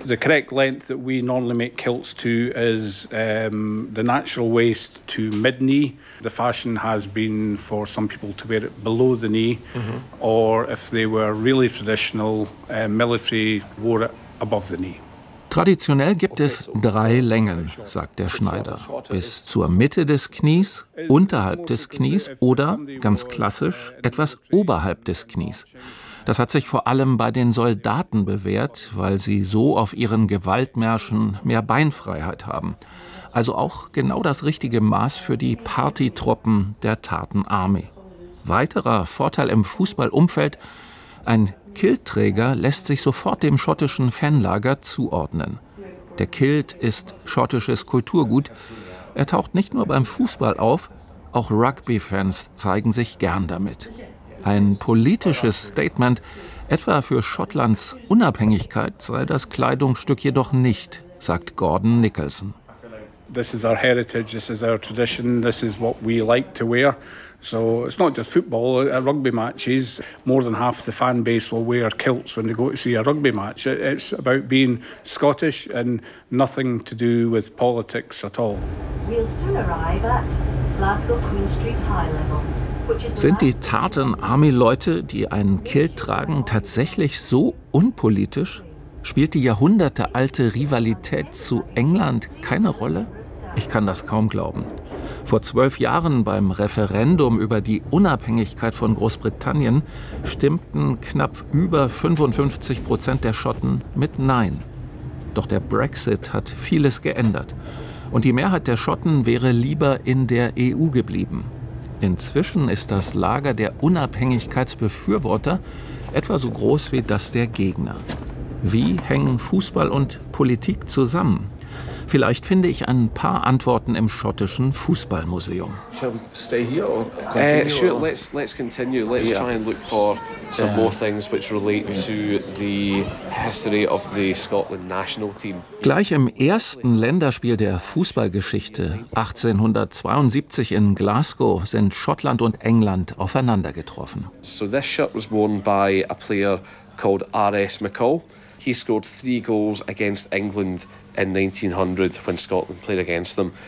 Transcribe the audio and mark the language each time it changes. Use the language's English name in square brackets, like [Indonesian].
[English] The correct length that we normally make kilts to is the natural waist to mid knee. The fashion has been for some people to wear it below the knee, mm-hmm. or if they were really traditional, military wore it above the knee. [German] Traditionell gibt es drei Längen, sagt der Schneider, bis zur Mitte des Knies, unterhalb des Knies oder ganz klassisch etwas oberhalb des Knies. Das hat sich vor allem bei den Soldaten bewährt, weil sie so auf ihren Gewaltmärschen mehr Beinfreiheit haben. Also auch genau das richtige Maß für die Partytruppen der Tartan Army. Weiterer Vorteil im Fußballumfeld: ein Kiltträger lässt sich sofort dem schottischen Fanlager zuordnen. Der Kilt ist schottisches Kulturgut. Er taucht nicht nur beim Fußball auf, auch Rugby-Fans zeigen sich gern damit. Ein politisches Statement, etwa für Schottlands Unabhängigkeit, sei das Kleidungsstück jedoch nicht, sagt Gordon Nicholson. [English] This is our heritage, this is our tradition, this is what we like to wear. So it's not just football, rugby matches. More than half the fan base will wear kilts when they go to see a rugby match. It's about being Scottish and nothing to do with politics at all. We'll soon arrive at Glasgow Queen Street High Level. [German] Sind die Tartan Army-Leute, die einen Kilt tragen, tatsächlich so unpolitisch? Spielt die jahrhundertealte Rivalität zu England keine Rolle? Ich kann das kaum glauben. Vor 12 Jahren beim Referendum über die Unabhängigkeit von Großbritannien stimmten knapp über 55% der Schotten mit Nein. Doch der Brexit hat vieles geändert. Und die Mehrheit der Schotten wäre lieber in der EU geblieben. Inzwischen ist das Lager der Unabhängigkeitsbefürworter etwa so groß wie das der Gegner. Wie hängen Fußball und Politik zusammen? Vielleicht finde ich ein paar Antworten im schottischen Fußballmuseum. [English] Shall we stay here or continue? Sure, let's continue. Let's try and look for some more things which relate to the history of the Scotland national team. [German] Gleich im ersten Länderspiel der Fußballgeschichte, 1872 in Glasgow, sind Schottland und England aufeinander getroffen. [English] So this shirt was worn by a player called R.S. McCall. He scored 3 goals against England in 1900 when Scotland played against them.